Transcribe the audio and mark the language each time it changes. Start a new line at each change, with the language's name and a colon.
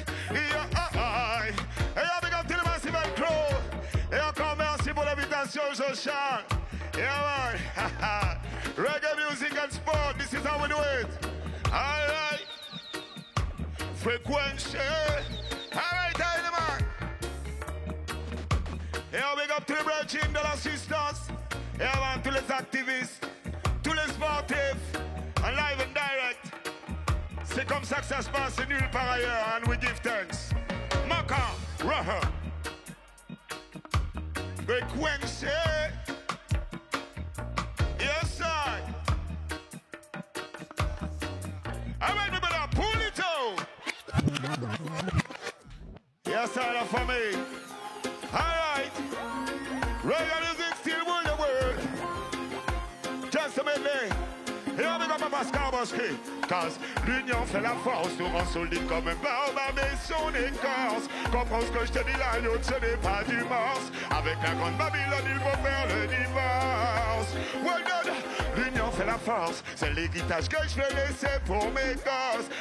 French: Et avec un petit massive crow. Et encore merci pour l'invitation, Joshan.
English: Yeah, man. Reggae music and sport, this is how we do it. All right. Frequency. All right, man.
French: Et on
English: big up to the brethren,
French: de l'assistance. Et avant tous les activistes, tous les sportifs, en
English: live and direct.
French: C'est comme ça que ça se passe nulle part ailleurs,
English: and we give thanks. Maka, Raha. Frequency. Yes, sir. All right, we better pull it out. Yes, sir,
French: la famille.
English: All right. Reggae music still rule the world. Just a minute. Here we go, Papa Skarboski.
French: Cause l'union fait la force, nous rend solide comme un baobab et son écorce. Comprends ce que je te dis là, l'autre ce n'est pas du morse. Avec la grande Babylone, il faut faire le divorce.
English: Well done.
French: L'union fait la force, c'est l'héritage que je vais laisser pour mes gosses.